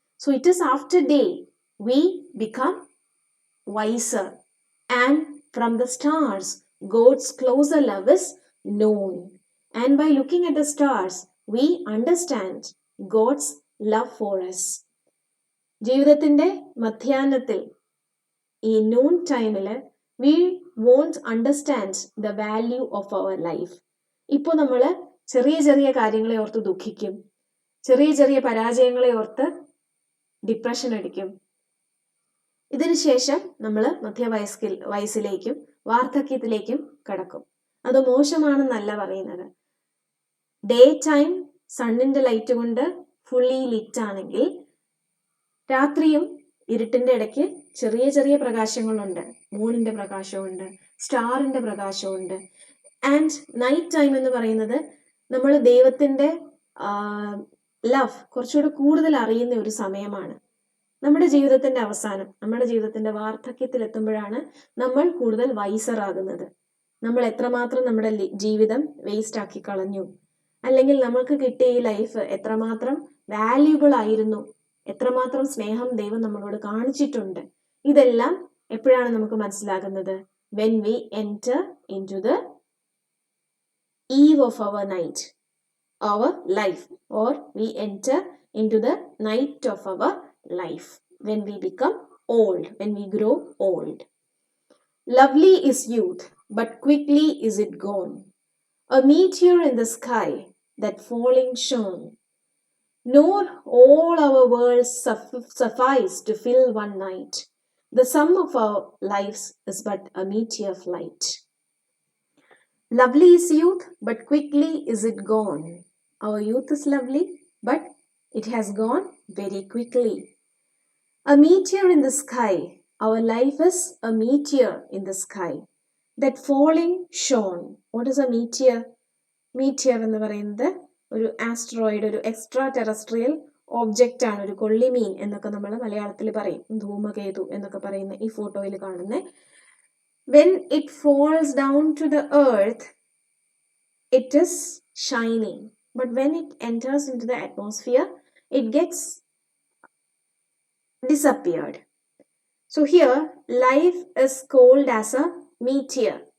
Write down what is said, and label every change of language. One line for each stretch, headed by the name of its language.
English: So it is after day we become wiser, and from the stars God's closer love is known. And by looking at the stars we understand God's love for us.
Malayalam: ജീവിതത്തിന്റെ മധ്യാഹ്നത്തിൽ ഈ noon ടൈമിൽ
English: we won't understand the value of our life.
Malayalam: ഇപ്പോൾ നമ്മൾ ചെറിയ ചെറിയ കാര്യങ്ങളെ ഓർത്ത് ദുഃഖിക്കും, ചെറിയ ചെറിയ പരാജയങ്ങളെ ഓർത്ത് ഡിപ്രഷൻ അടിക്കും. ഇതിനുശേഷം നമ്മൾ വയസ്സിലേക്കും വാർദ്ധക്യത്തിലേക്കും കടക്കും. അത് മോശമാണെന്നല്ല പറയുന്നത്. ഡേ ടൈം സണ്ണിന്റെ ലൈറ്റ് കൊണ്ട് ഫുള്ളി ലിറ്റ് ആണെങ്കിൽ രാത്രിയും ഇരുട്ടിന്റെ ഇടയ്ക്ക് ചെറിയ ചെറിയ പ്രകാശങ്ങളുണ്ട്. മൂണിന്റെ പ്രകാശമുണ്ട്, സ്റ്റാറിന്റെ പ്രകാശമുണ്ട്.
English: and night time
Malayalam: എന്ന് പറയുന്നത് നമ്മൾ ദൈവത്തിന്റെ ലവ് കുറച്ചുകൂടെ കൂടുതൽ അറിയുന്ന ഒരു സമയമാണ്. നമ്മുടെ ജീവിതത്തിന്റെ അവസാനം, നമ്മുടെ ജീവിതത്തിന്റെ വാർദ്ധക്യത്തിൽ എത്തുമ്പോഴാണ് നമ്മൾ കൂടുതൽ വൈസറാകുന്നത്. നമ്മൾ എത്രമാത്രം നമ്മുടെ ജീവിതം വേസ്റ്റ് ആക്കി കളഞ്ഞു, അല്ലെങ്കിൽ നമ്മൾക്ക് കിട്ടിയ ഈ ലൈഫ് എത്രമാത്രം വാല്യൂബിൾ ആയിരുന്നു, എത്രമാത്രം സ്നേഹം ദൈവം നമ്മളോട് കാണിച്ചിട്ടുണ്ട്. ഇതെല്ലാം എപ്പോഴാണ് നമുക്ക് മനസ്സിലാകുന്നത്?
English: when we enter into the eve of our night, our life, or we enter into the night of our life, when we become old, when we grow old. Lovely is youth, but quickly is it gone, a meteor in the sky that falling shone. Nor all our worlds suffice to fill one night. The sum of our lives is but a meteor flight. Lovely is youth, but quickly is it gone. Our youth is lovely, but it has gone very quickly. A meteor in the sky. Our life is a meteor in the sky that falling shone. What is a meteor?
Malayalam: Meteor എന്ന് പറയുന്നത് ഒരു asteroid, ഒരു extra terrestrial object ആണ്. ഒരു കൊള്ളിമീൻ എന്നൊക്കെ നമ്മൾ മലയാളത്തിൽ പറയും, ധൂമകേതു എന്നൊക്കെ പറയുന്ന ഈ ഫോട്ടോയിൽ കാണുന്ന.
English: When it falls down to the earth, it is shining, but when it enters into the atmosphere, it gets disappeared. So here life is called as a meteor.